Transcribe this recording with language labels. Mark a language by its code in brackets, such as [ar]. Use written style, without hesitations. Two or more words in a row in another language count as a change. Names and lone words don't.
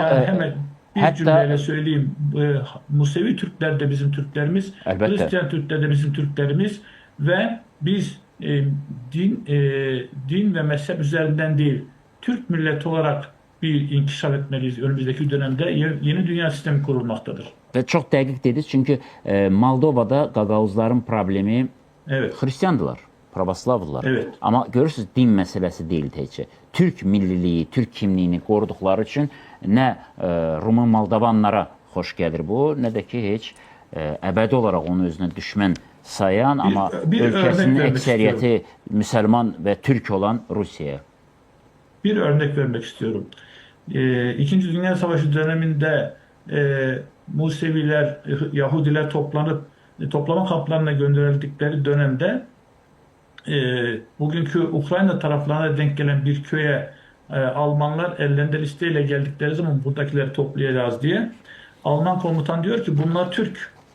[tr] hemen bir cümleyle söyleyeyim. Musevi Türkler de bizim Türklerimiz, Hristiyan Türkler de bizim Türklerimiz ve biz din ve mezhep üzerinden değil, Türk milleti olarak bir inkişaf etmeliyiz. Önümüzdeki dönemde yeni dünya sistemi kurulmaktadır. [az] Və çox dəqiq dediniz, çünki Moldovada Qaqavuzların problemi Hristiyandılar, pravoslavlılar. Amma görürsünüz, din məsələsi deyil təkcə. Türk milliliyi, Türk kimliyini qoruduqları üçün nə Rumun Moldovanlara xoş gəlir bu, nə də ki heç əbədi olaraq onu özünə düşmən sayan, amma ölkəsinin əksəriyyəti Müsəlman və Türk olan Rusiyaya. [tr] Bir örnek vermek istiyorum. İkinci Dünya Savaşı döneminde Museviler, Yahudiler toplama kamplarına gönderildikleri dönemde bugünkü Ukrayna taraflarına denk gelen bir köye Almanlar ellerinde listeyle geldikleri zaman buradakileri toplayacağız diye Alman komutan diyor ki bunlar Türk.